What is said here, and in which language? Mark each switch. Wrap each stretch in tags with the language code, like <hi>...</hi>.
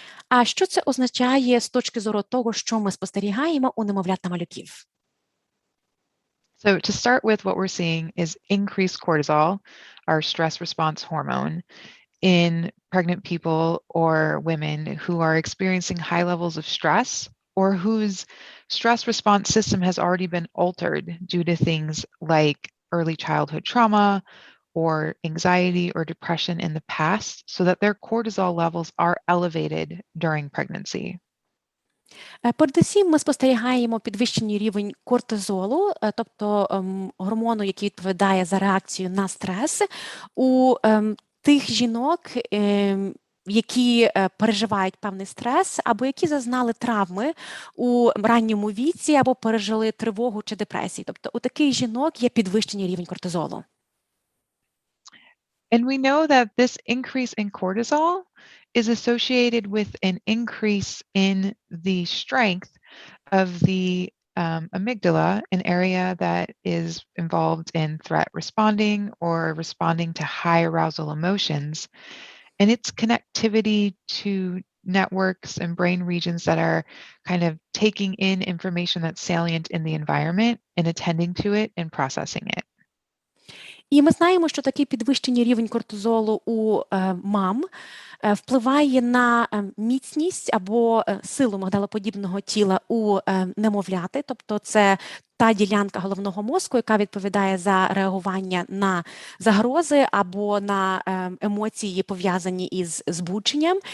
<uk>А що це означає з точки зору того, що ми спостерігаємо у немовлят та малюків?</uk> <en>So to start with, what we're seeing is increased cortisol, our stress response hormone, in pregnant people or women who are experiencing high levels of stress or whose stress response system has already been altered due to things like early childhood trauma or anxiety or depression in the past, so that their cortisol levels are elevated during pregnancy.</en> <uk>Передусім ми спостерігаємо підвищений рівень кортизолу, тобто гормону, який відповідає за реакцію на стрес, у тих жінок, які переживають певний стрес, або які зазнали травми у ранньому віці, або пережили тривогу чи депресію. Тобто у таких жінок є підвищений рівень кортизолу.</uk> <en>And we know that this increase in cortisol is associated with an increase in the strength of the amygdala, an area that is involved in threat responding or responding to high arousal emotions, and its connectivity to networks and brain regions that are kind of taking in information that's salient in the environment and attending to it and processing it.</en> <uk>І ми знаємо, що такий підвищений рівень кортизолу у мам впливає на міцність або силу мигдалоподібного тіла у немовляти, тобто це та ділянка головного мозку, яка відповідає за реагування на загрози або на емоції, пов'язані із збудженням.</uk>